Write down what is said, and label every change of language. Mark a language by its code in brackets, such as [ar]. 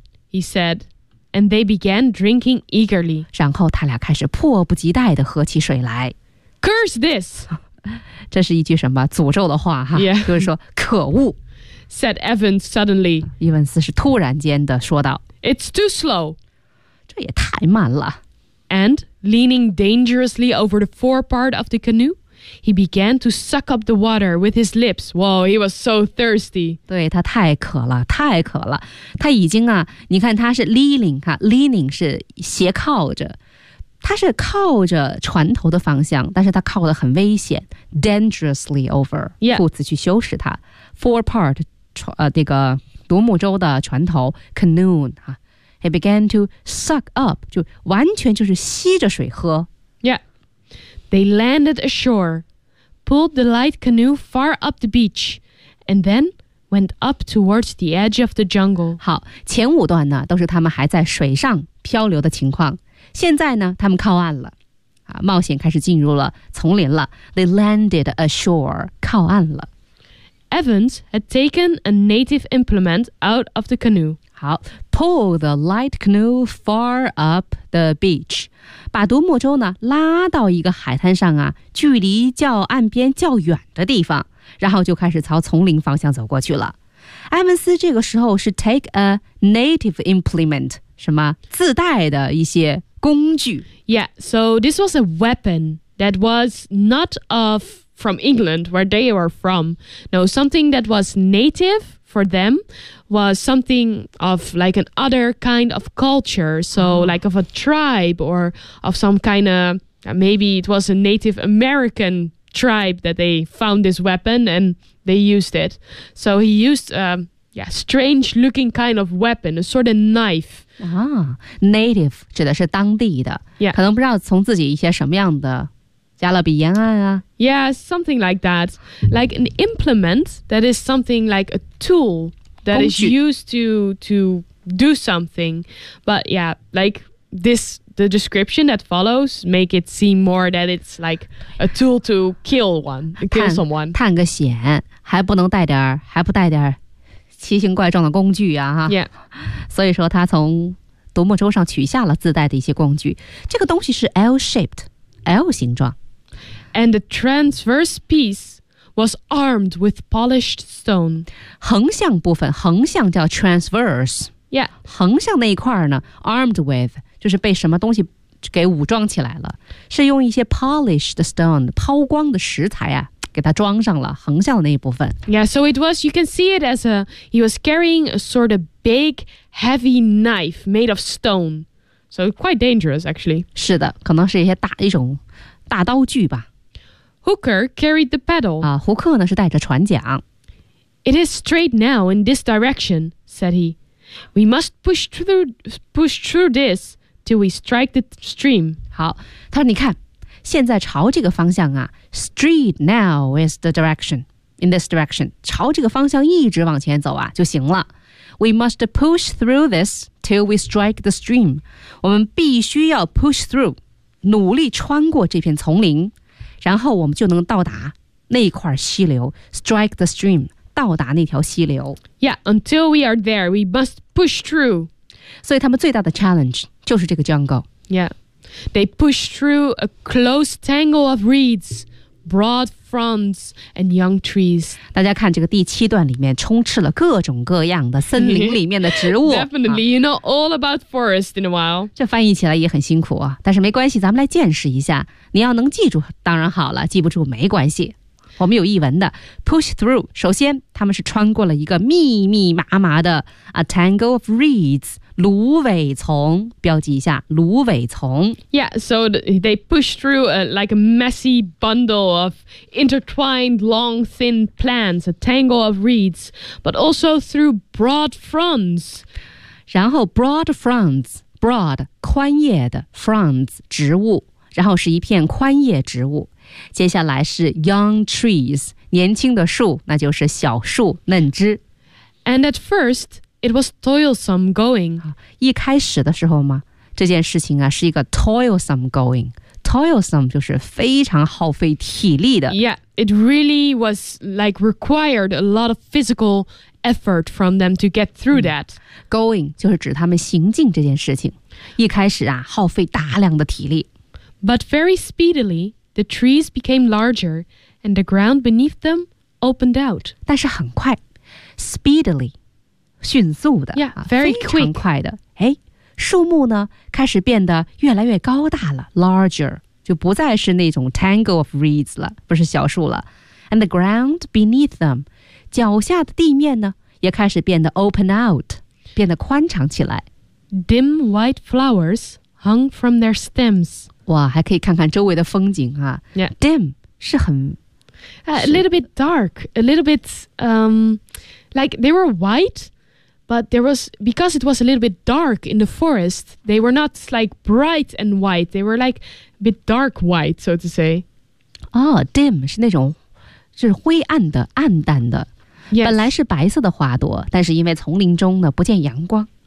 [en] He said, and they began drinking eagerly. [zh] 然后他俩开始迫不及待地喝起水来。 [en] Curse this! [zh] 这是一句什么诅咒的话哈。 [en] Yeah. [zh] 就是说可恶。 [en] Said Evans suddenly. [zh] 伊文斯是突然间地说道。 [en] It's too slow. [zh] 这也太慢了。 [en] And leaning dangerously over the forepart of the canoe,He began to suck up the water with his lips. Wow, he was so thirsty. [zh] 对他太渴了，太渴了。他已经啊，你看他是 leaning 哈 ，leaning 是斜靠着，他是靠着船头的方向，但是他靠得很危险 ， [en] dangerously over [zh] 裤子去修饰他 forepart 这个独木舟的船头 canoe 哈。 [en] He began to suck up， [zh] 就完全就是吸着水喝。 [en] Yeah. They landed ashore, pulled the light canoe far up the beach, and then went up towards the edge of the jungle. [zh] 好，前五段呢，都是他们还在水上漂流的情况。现在呢，他们靠岸了，冒险开始进入了丛林了。 [en] They landed ashore, [zh] 靠岸了。 [en] Evans had taken a native implement out of the canoe. [zh] 好 [en] pull the light canoe far up the beach [zh] 把独木舟呢拉到一个海滩上啊距离较岸边较远的地方然后就开始朝丛林方向走过去了埃文斯这个时候是 [en] take a native implement [zh] 什么自带的一些工具 [en] Yeah, so this was a weapon that was not of from England where they were from No, something that was nativeFor them, was something of like an other kind of culture. So, like of a tribe or of some kind of maybe it was a Native American tribe that they found this weapon and they used it. So he used strange looking kind of weapon, a sort of knife. [zh] Native 指的是当地的， [en] yeah. [zh] 可能不知道从自己一些什么样的。加勒比沿岸啊 [en] Yeah, something like that. Like an implement that is something like a tool that is used to do something. But yeah, like this, the description that follows make it seem more that it's like a tool to kill one, kill someone. [zh] 探个险还不能带点还不带点奇形怪状的工具啊。 [en] Yeah. [zh] 所以说他从独木舟上取下了自带的一些工具。这个东西是 L-shaped, L 形状。 [en] And the transverse piece was armed with polished stone. [zh] 横向部分，横向叫 transverse. [en] Yeah. [zh] 横向那一块呢 ， [en] armed with [zh] 就是被什么东西给武装起来了，是用一些 [en] polished stone [zh] 抛光的石材啊，给它装上了横向的那一部分。 [en] Yeah. So it was. You can see it as a. He was carrying a sort of big, heavy knife made of stone. So quite dangerous, actually. [zh] 是的，可能是一些大一种。大刀具吧。 [en] Hooker carried the paddle. [zh] 啊，胡克呢是带着船桨。 [en] It is straight now in this direction, said he. We must push through this till we strike the stream. [zh] 好，他说你看，现在朝这个方向啊 ， [en] straight now is the direction in this direction. [zh] 朝这个方向一直往前走啊就行了。 [en] We must push through this till we strike the stream. [zh] 我们必须要 [en] push through. [zh] 努力穿过这片丛林，然后我们就能到达那块溪流 ， [en] strike the stream， [zh] 到达那条溪流。 [en] Yeah, until we are there, we must push through. [zh] 所以他们最大的 challenge 就是这个 jungle. [en] Yeah, they push through a close tangle of reeds, broad fronds, and young trees. [zh] 大家看这个第七段里面充斥了各种各样的森林里面的植物。 [en] Definitely, you know all about forest in a while. [zh] 这翻译起来也很辛苦啊，但是没关系，咱们来见识一下。你要能记住当然好了，记不住没关系。我们有译文的 [en] push through， [zh] 首先他们是穿过了一个密密麻麻的 [en] a tangle of reeds， [zh] 芦苇丛，标记一下芦苇丛。 [en] Yeah, so they push through a, like a messy bundle of intertwined long thin plants, a tangle of reeds, but also through broad fronds. [zh] 然后 [en] broad fronds, [zh] broad, 宽叶的 fronds, 植物，然后是一片宽叶植物。接下来是 [en] young trees， [zh] 年轻的树，那就是小树嫩枝。 [en] And at first, it was toilsome going. [zh] 一开始的时候嘛，这件事情啊是一个 [en] toilsome going。 [zh] Toilsome 就是非常耗费体力的。 [en] Yeah, it really was like required a lot of physical effort from them to get through that. [zh] Going 就是指他们行进这件事情。一开始啊，耗费大量的体力。 [en] But very speedily. The trees became larger, and the ground beneath them opened out. [zh] 但是很快 ，speedily， 迅速的 [en] ，yeah， very quick， [zh] 非常快的。哎，树木呢开始变得越来越高大了 ，larger， 就不再是那种 [en] tangle of reeds [zh] 了，不是小树了。 [en] And the ground beneath them， [zh] 脚下的地面呢也开始变得 [en] open out， [zh] 变得宽敞起来。 [en] Dim white flowers hung from their stems. [zh] 哇，还可以看看周围的风景啊。 [en] Yeah. [zh] Dim 是很、 [en] A little bit dark, a little bit, like they were white, but there was, because it was a little bit dark in the forest, they were not like bright and white, they were like a bit dark white, so to say. [zh] Oh, dim 是那种是灰暗的、暗淡的。 [en] Yes. [zh] 本来是白色的花朵，但是因为丛林中呢不见阳光。